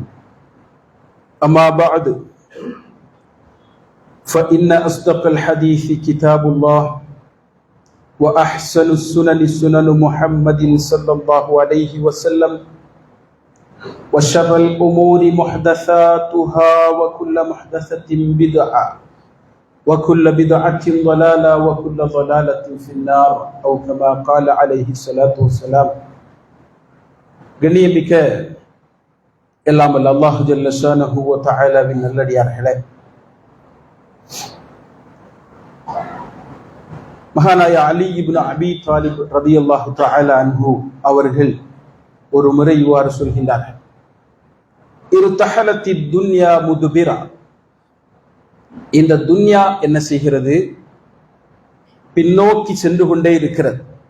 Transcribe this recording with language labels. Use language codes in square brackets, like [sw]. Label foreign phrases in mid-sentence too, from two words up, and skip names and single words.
[ar] أما بعد فإن أصدق الحديث كتاب الله وأحسن السنن سنن محمد صلى الله عليه وسلم وشر الأمور محدثاتها وكل محدثة بدعة وكل بدعة ضلالة وكل ضلالة في النار أو كما قال عليه الصلاة والسلام. [ta] கண்ணியமிக்க எல்லாம் வல்ல அல்லாஹ் [ar] جل شأنه وتعالى [ta] நல்லடியார்களே, மகானாய அலி இப்னு அபி தாலிப் [ar] رضي الله تعالى عنه [ta] அவர்கள் ஒரு முறை இவ்வாறு சொல்கின்றார்கள், [ar] ارتحلت الدنيا مدبرة, [ta] இந்த துன்யா என்ன செய்கிறது, பின்னோக்கி சென்று கொண்டே இருக்கிறது.